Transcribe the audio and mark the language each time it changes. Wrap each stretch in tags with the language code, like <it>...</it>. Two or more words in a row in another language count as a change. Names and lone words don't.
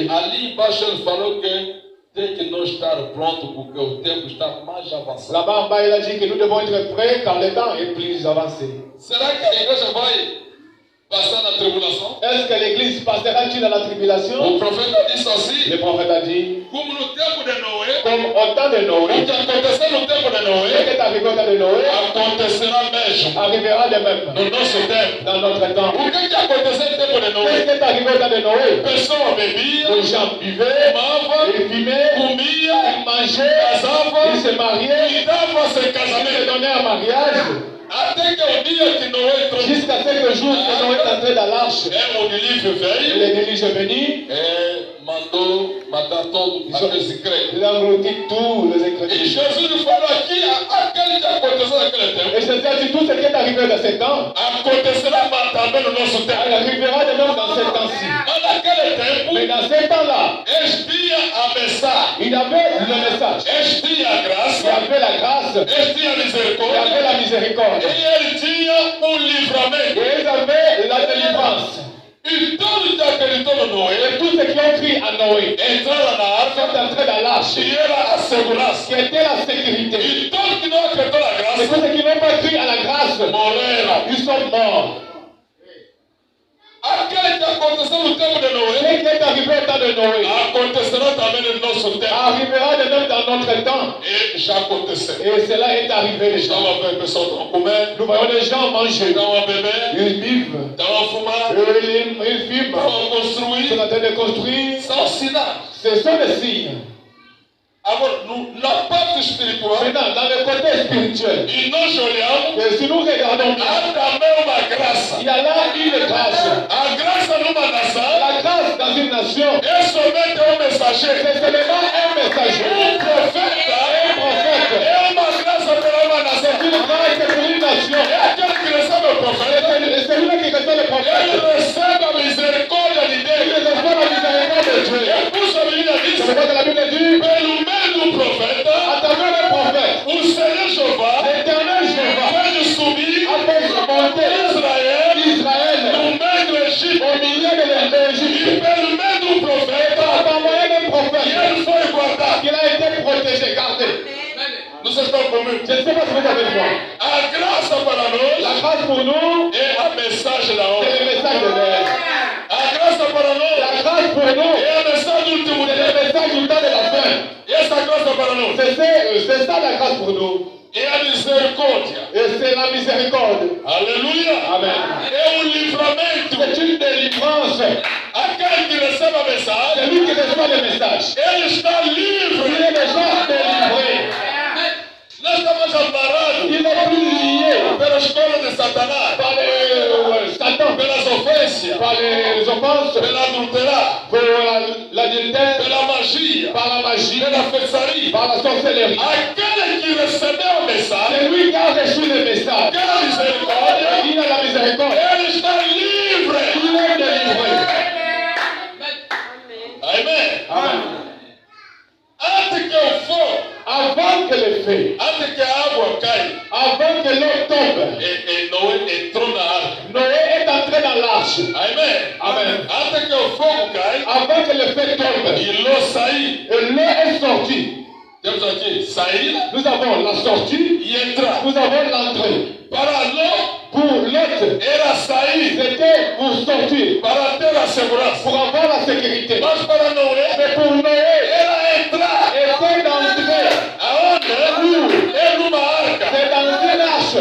<pt>E ali embaixo ele falou que tem que não estar pronto porque o tempo está mais avançado.</pt> <fr>Là-bas en bas, il a dit que nous devons être prêts quand le temps est plus avancé.</fr> <pt>Será que a igreja vai passar na tribulação?</pt> <fr>Est-ce que l'église passera-t-il à la tribulation?</fr> <pt>O profeta disse assim,</pt> <fr>Le prophète a dit,</fr> <pt>como no tempo de Noé,</pt> <fr>comme au temps de</fr> <pt>o Noé, que aconteceu no tempo de</pt> <fr>ce Noé qui est arrivé au temps de Noé</fr> <pt>acontecerá mesmo</pt> <fr>arrivera de même</fr> <pt>no nosso tempo.</pt> <fr>dans notre temps.</fr> <pt>O que aconteceu no tempo de</pt> <fr>Qu'est-ce Noé? qui est arrivé au temps de Noé?</fr> <pt>Pessoa bebia,</pt> <fr>Les gens buvaient,</fr> <pt>fumava,</pt> <fr>ils fumaient,</fr> <pt>comia,</pt> <fr>ils mangeaient,</fr> <pt>casava</pt> <fr>ils se mariaient,</fr> <pt>e dava sem</pt> <fr>ils se</fr> <pt>casamento.</pt> <fr>donnaient en mariage,</fr> <pt>Até que o dia que Noé entrou,</pt> <fr>jusqu'à ce que le jour que Noé est entré dans l'arche,</fr> <pt>o dilúvio veio,</pt> <fr>le déluge est venu,</fr> <pt>mandou matar todos aqueles crentes.</pt> <fr>il a englouti tous les</fr> <pt>E</pt> <fr>incrédules.</fr> <pt>Jesus falou aqui, aquele que aconteceu naquele</pt> <fr>Et</fr> <pt>tempo,</pt> <fr>Jésus a dit tout ce qui est arrivé dans ce temps,</fr> <pt>acontecerá também no nosso</pt> <fr>il</fr> <pt>tempo.</pt> <fr>arrivera de même dans ce temps-ci.</fr> <pt>Mas naquele tempo,</pt> <fr>Mais dans ce temps-là,</fr> <pt>existia a mensagem,</pt> <fr>il y avait le message,</fr> <pt>existia a</pt> <fr>il y</fr> <pt>graça,</pt> <fr>avait la grâce,</fr> <pt>existia a</pt> <fr>il y avait</fr> <pt>misericórdia,</pt> <fr>la miséricorde,</fr> <pt>e ele tinha livramento.</pt> <fr>et ils avaient la délivrance.</fr> <pt>E todos que acreditou no Noé,</pt> <fr>Et tous ceux qui ont cru à Noé</fr> <pt>entraram na</pt> <fr>sont</fr> <pt>arca,</pt> <fr>entrés dans l'arche,</fr> <pt>e era a segurança.</pt> <fr>qui était la sécurité.</fr> <pt>E todos que não acreditou na</pt> <fr>Et</fr> <pt>graça,</pt> <fr>tous ceux qui n'ont pas cru à la grâce,</fr> <pt>morreram.</pt> <fr>ils sont morts.</fr> <pt>Aquele que aconteceu no tempo de</pt> <fr>Ce Noé, qui est arrivé au temps de Noé</fr> <pt>acontecerá também no nosso tempo.</pt> <fr>arrivera de même dans notre temps.</fr> <pt>E já aconteceu.</pt> <fr>Et cela est arrivé déjà.</fr> <pt>Estava a ver o pessoal estão comendo,</pt> <fr>Nous voyons les gens manger,</fr> <pt>estão a beber,</pt> <fr>ils vivent,</fr> <pt>estão a fumar,</pt> <fr>ils fument,</fr> <pt>estão a</pt> <fr>ils sont</fr> <pt>construir.</pt> <fr>en train de construire.</fr> <pt>São sinais.</pt> <fr>Ce sont des signes.</fr> <pt>Agora, na parte espiritual,</pt> <fr>Maintenant, dans le côté spirituel,</fr> <pt>e nós olhamos,</pt> <fr>et si nous regardons bien,</fr> <pt>há também uma graça.</pt> <fr>il y a là une grâce.</fr> <pt>A graça numa nação</pt> <fr>La grâce dans une nation,</fr> <pt>é somente mensageiro.</pt> <fr>c'est seulement un messager.</fr> <pt>Profeta</pt> <fr>Un prophète.</fr> <pt>é uma graça para uma nação.</pt> <fr>C'est une grâce pour une nation.</fr> <pt>É aquele que recebe o profeta,</pt> <fr>Et c'est lui qui reçoit le</fr> <pt>ele</pt> <fr>prophète.</fr> <pt>recebe a misericórdia de</pt> <fr>Il</fr> <pt>Deus.</pt> <fr>reçoit la miséricorde de Dieu.</fr> <pt>É por isso a Bíblia</pt> <fr>C'est</fr> <pt>diz,</pt> <fr>pourquoi que la Bible dit,</fr> <pt>pelo meio do profeta,</pt> <fr>à travers le prophète,</fr> <pt>o Senhor Jeová</pt> <fr>l'Éternel Jéhovah</fr> <pt>fez subir</pt> <fr>a fait monter Israel Israël</fr> <pt>no meio do Egito.</pt> <fr>au milieu de</fr> <pt>E</pt> <fr>l'Égypte.</fr> <pt>pelo meio do profeta,</pt> <fr>Par moyen d'un</fr> <pt>e</pt> <fr>prophète,</fr> <pt>ele foi guardado.</pt> <fr>qu'il a été protégé, gardé.</fr> <pt>Não sei se estão comigo.</pt> <fr>Je ne sais pas si vous avez vu.</fr> <pt>A graça para nós</pt> <fr>La grâce pour nous,</fr> <pt>é a mensagem da</pt> <fr>c'est</fr> <pt>hora.</pt> <fr>le message de l'air.</fr> <pt>A graça para nós</pt> <fr>La grâce pour nous,</fr> <pt>é a mensagem do último</pt> <fr>c'est</fr> <pt>dia.</pt> <fr>le message du temps de la fin.</fr> <pt>E essa graça para nós</pt> <fr>C'est ça la grâce pour nous.</fr> <pt>é a misericórdia.</pt> <fr>Et c'est la miséricorde.</fr> <pt>Aleluia.</pt> <fr>Amen.</fr> <pt>É livramento.</pt> <fr>C'est une délivrance.</fr> <pt>Aquele que recebe a mensagem,</pt> <fr>C'est lui qui reçoit le message.</fr> <pt>ele está</pt> <fr>Il</fr> <pt>livre.</pt> <fr>est déjà délivré.</fr> <pt>Nós estamos amparados</pt> <fr>Il n'est plus lié</fr> <pt>pela escola de Satanás,</pt> <fr>par Satan,</fr> <pt>pelas ofensas,</pt> <fr>par les offenses,</fr> <pt>pela adulteragem,</pt> <fr>par l'adultère,</fr> <pt>pela magia,</pt> <fr>par la magie,</fr> <pt>pela feitiçaria.</pt> <fr>par la sorcellerie.</fr> <pt>Aquele que recebeu a mensagem,</pt> <fr>C'est lui qui a reçu le message.</fr> <pt>aquela misericórdia,</pt> <fr>Il a la miséricorde.</fr> <pt>ele está livre.</pt> <fr>Il est délivré.</fr> <pt>Amém.</pt> <fr>Amen.</fr> <pt>Antes que o fogo,</pt> <fr>Avant que le feu,</fr> <pt>antes que a água caia,</pt> <fr>avant que l'eau tombe,</fr> <pt>Noé entrou na arca.</pt> <fr>Noé est entré dans l'arche.</fr> <pt>Amém.</pt> <fr>Amen.</fr> <pt>Antes que o fogo caia</pt> <fr>Avant que le feu tombe,</fr> <pt>e l'eau sair,</pt> <fr>et l'eau est sortie.</fr> <pt>temos aqui sair</pt> <fr>Nous avons la sortie,</fr> <pt>e entrar.</pt> <fr>nous avons l'entrée.</fr> <pt>Para l'eau</pt> <fr>Pour l'autre,</fr> <pt>era sair,</pt> <fr>c'était pour sortir,</fr> <pt>para ter a segurança.</pt> <fr>pour avoir la sécurité.</fr> <pt>Mas para Noé</pt> <fr>Mais pour Noé,</fr> <pt>era entrar.</pt> <fr>était d'entrer.</fr> <pt>Aonde? É numa arca.</pt> <fr>C'est dans une arche.</fr>